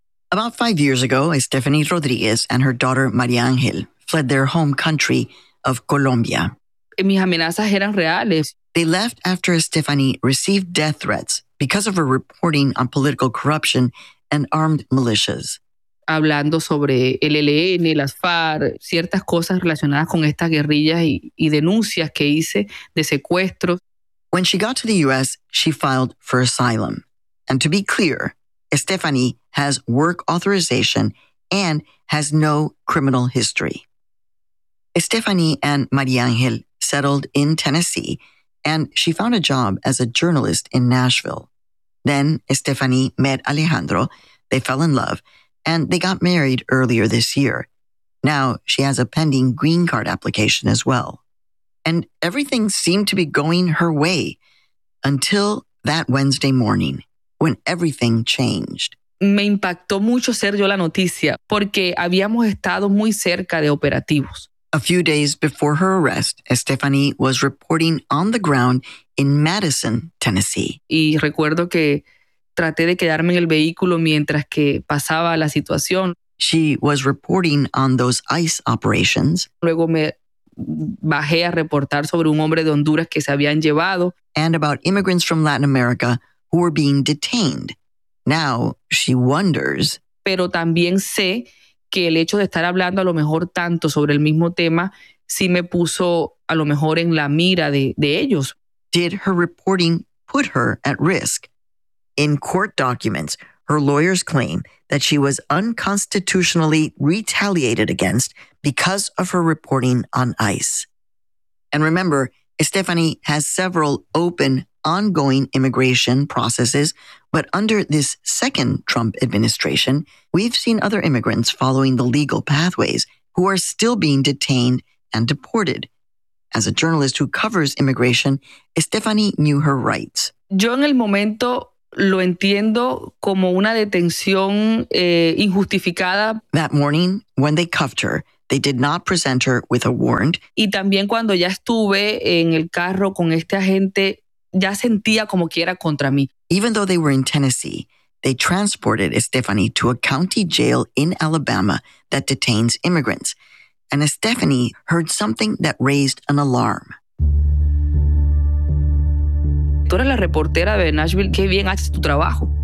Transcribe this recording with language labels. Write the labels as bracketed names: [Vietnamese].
[English] About 5 years ago, Stephanie Rodriguez and her daughter, María Ángel, fled their home country of Colombia. [Spanish] Mis amenazas eran reales. [English] They left after Stephanie received death threats because of her reporting on political corruption and armed militias. [Spanish] Hablando sobre el ELN, las FARC, ciertas cosas relacionadas con estas guerrillas y denuncias que hice de secuestros. [English] When she got to the U.S., she filed for asylum. And to be clear, Stephanie has work authorization and has no criminal history. Stephanie and María Ángel settled in Tennessee, and she found a job as a journalist in Nashville. Then Stephanie met Alejandro, they fell in love, and they got married earlier this year. Now she has a pending green card application as well. And everything seemed to be going her way until that Wednesday morning when everything changed. [Spanish] Me impactó mucho ser yo la noticia porque habíamos estado muy cerca de operativos. [English] A few days before her arrest, Stephanie was reporting on the ground in Madison, Tennessee. [Spanish] Y recuerdo que traté de quedarme en el vehículo mientras que pasaba la situación. [English] She was reporting on those ICE operations. [Spanish] Luego me bajé a reportar sobre un hombre de Honduras que se habían llevado. [English] And about immigrants from Latin America who were being detained. Now she wonders. [Spanish] Pero también sé que el hecho de estar hablando a lo mejor tanto sobre el mismo tema sí me puso a lo mejor en la mira de ellos. [English] Did her reporting put her at risk? In court documents, Her lawyers claim that she was unconstitutionally retaliated against because of her reporting on ICE. And remember, Stephanie has several open, ongoing immigration processes, but under this second Trump administration, we've seen other immigrants following the legal pathways who are still being detained and deported. As a journalist who covers immigration, Stephanie knew her rights. [Spanish] Yo en el momento lo entiendo como una detención injustificada. [English] That morning, when they cuffed her, they did not present her with a warrant. [Spanish] Y también cuando ya estuve en el carro con este agente, ya sentía como que era contra mí. [English] Even though they were in Tennessee, they transported Stephanie to a county jail in Alabama that detains immigrants. And Stephanie heard something that raised an alarm. [Spanish] Tú eres la reportera de Nashville. Qué bien haces tu trabajo.